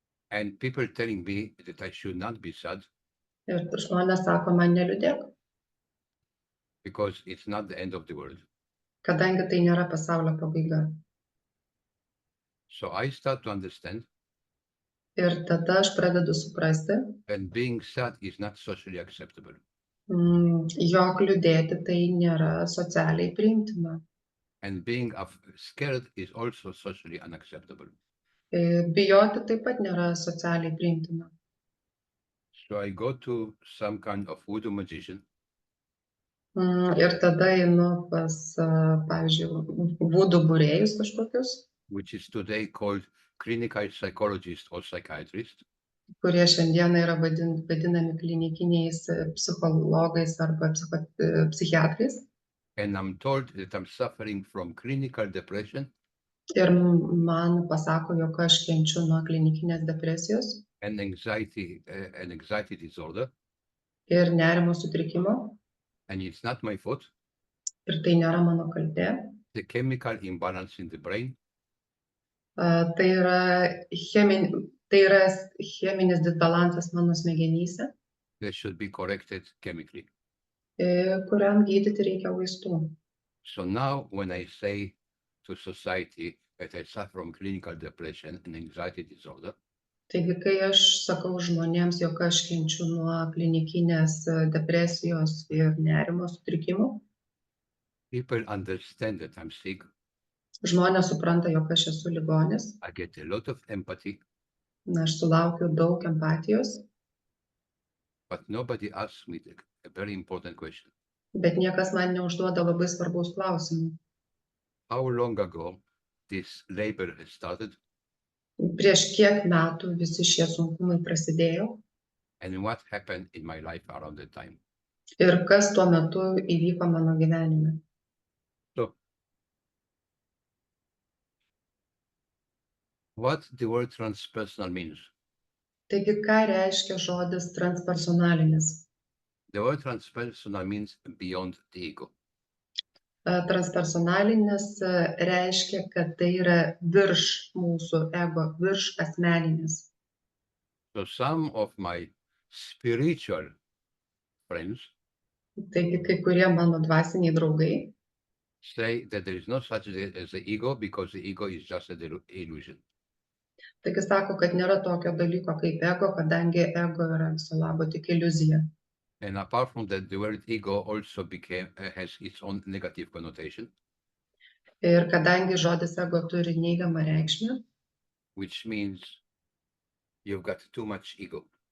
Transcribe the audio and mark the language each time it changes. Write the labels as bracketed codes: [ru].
[en] and people telling me that I should not be sad [lt] Ir žmonės sako, man neliūdėk, [en] because it's not the end of the world. [lt] kadangi tai nėra pasaulio pabaiga. [en] So I start to understand [lt] Ir tada aš pradedu suprasti, [en] that being sad is not socially acceptable. [lt] jog liūdėti tai nėra socialiai priimtina. [en] And being scared is also socially unacceptable. [lt] Bijoti taip pat nėra socialiai priimtina. [en] So I go to some kind of voodoo magician [lt] Ir tada einu pas, pavyzdžiui, vudų būrėjus kažkokius, [en] which is today called clinical psychologist or psychiatrist. [lt] kurie šiandieną yra vadinami klinikiniais psichologais arba psichiatrais. [en] And I'm told that I'm suffering from clinical depression [lt] Ir man pasako, jog aš kenčiu nuo klinikinės depresijos [en] and anxiety disorder, [lt] ir nerimo sutrikimo. [en] and it's not my fault. [lt] Ir tai nėra mano kaltė. [en] The chemical imbalance in the brain [lt] Tai yra cheminis disbalansas mano smegenyse, [en] that should be corrected chemically. [lt] kuriam gydyti reikia vaistų. [en] So now when I say to society that I suffer from clinical depression and anxiety disorder, [lt] Taigi, kai aš sakau žmonėms, jog aš kenčiu nuo klinikinės depresijos ir nerimo sutrikimų, [en] people understand that I'm sick. [lt] žmonės supranta, jog aš esu ligonis, [en] I get a lot of empathy, [lt] aš sulaukiu daug empatijos, [en] but nobody asks me a very important question. [lt] bet niekas man neužduoda labai svarbaus klausimų. [en] How long ago this labor has started [lt] Prieš kiek metų visi šie sunkumai prasidėjo [en] and what happened in my life around that time? [lt] ir kas tuo metu įvyko mano gyvenime. [en] So what the word transpersonal means? [lt] Taigi, ką reiškia žodis transpersonalinis? [en] The word transpersonal means beyond the ego. [lt] Transpersonalinis reiškia, kad tai yra virš mūsų ego, virš asmeninis. [en] So some of my spiritual friends [lt] Taigi, kai kurie mano dvasiniai draugai [en] say that there is no such thing as the ego because the ego is just an illusion. [lt] taigi sako, kad nėra tokio dalyko kaip ego, kadangi ego yra viso labo tik iliuzija. [en] And apart from that, the word ego also has its own negative connotation, [lt] Ir kadangi žodis ego turi neigiamą reikšmę, [en] which means you've got too much ego.